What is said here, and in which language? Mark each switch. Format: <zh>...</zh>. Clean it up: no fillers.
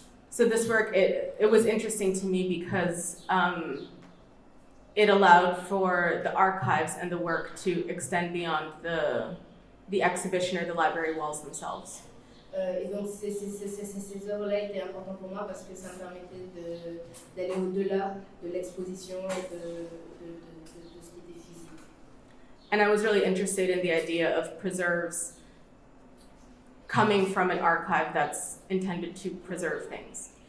<en>So this work, it was interesting to me because it allowed for the archives and the work to extend beyond the exhibition or the library walls themselves.</en> <fr>Et donc ces œuvres-là étaient importantes pour moi parce que ça me permettait d'aller au-delà de l'exposition et de ce qui était physique.</fr> <en>And I was really interested in the idea of preserves coming from an archive that's intended to preserve things.</en>